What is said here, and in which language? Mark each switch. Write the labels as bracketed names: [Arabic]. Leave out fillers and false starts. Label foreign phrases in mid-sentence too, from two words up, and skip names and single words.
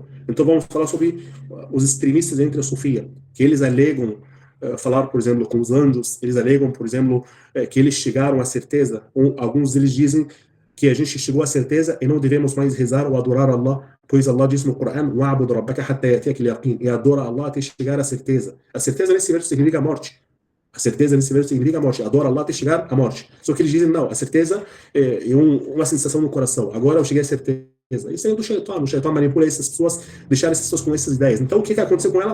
[Portuguese] Então vamos falar sobre os extremistas entre a Sufia, que eles alegam falar, por exemplo, com os anjos, eles alegam, por exemplo, que eles chegaram à certeza. Alguns deles dizem que a gente chegou à certeza e não devemos mais rezar ou adorar Allah, pois Allah diz no Corão: [Arabic] "واعبد ربك حتى يأتيك اليقين", [Portuguese] e adora Allah até chegar à certeza. A certeza nesse verso significa a morte. A certeza nesse verso significa a morte. Adora Allah até chegar à morte. Só que eles dizem, não, a certeza é uma sensação no coração. Agora eu cheguei à certeza. Isso é do shaitan. O shaitan manipula essas pessoas, deixar essas pessoas com essas ideias. Então, o que aconteceu com ela?